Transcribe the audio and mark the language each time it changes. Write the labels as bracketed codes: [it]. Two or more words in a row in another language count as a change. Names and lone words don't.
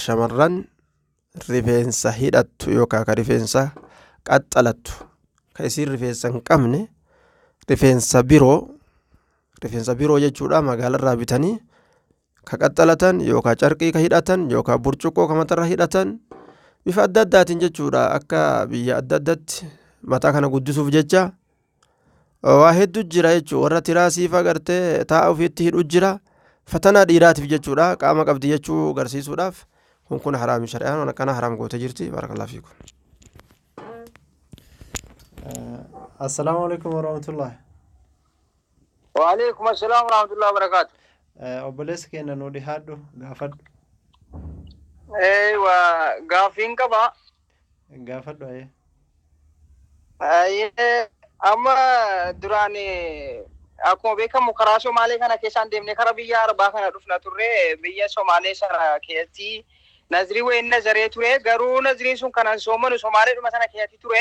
[om] Shamarran rifeensa hidhattu yookaan ka rifeensa qaxxalattu ka isiin rifeensa hin qabne rifeensa biroo jechuudha magaalarraa bitanii ka qaxxalatan yookaan carqii ka hidhatan yookaan burcuqqoo ka matarra hidhatan bifa adda addaatiin jechuudha. Akka biyya adda addaatti mataa kana guddisuuf jecha waa hedduu jira jechuudha. Warra tiraasiif agartee taa'aa ofiitti hidhu jira. Fatanaa dhiiraatiif jechuudha qaama qabdi jechuu garsiisuudhaaf kun haraami shari'aan kana haraam goote jirti. [ar] بارك الله فيكم. السلام عليكم ورحمة الله. وعليكم السلام ورحمة الله وبركاته. [om] Obboleessa keenya nu dhihaadhu gaafadhu. Waa gaafiin qaba. Gaafadhu ayee. Amma duraan akkuma beekamu karaa Somaalee kana keessaan deemnee karaa biyya Arbaa kana dhufna turre biyya Somaalee sana keessatti nazrii wayin nazaree ture garuu nazriin sun kanan soomanu Somaalee dhuma sana keessatti ture.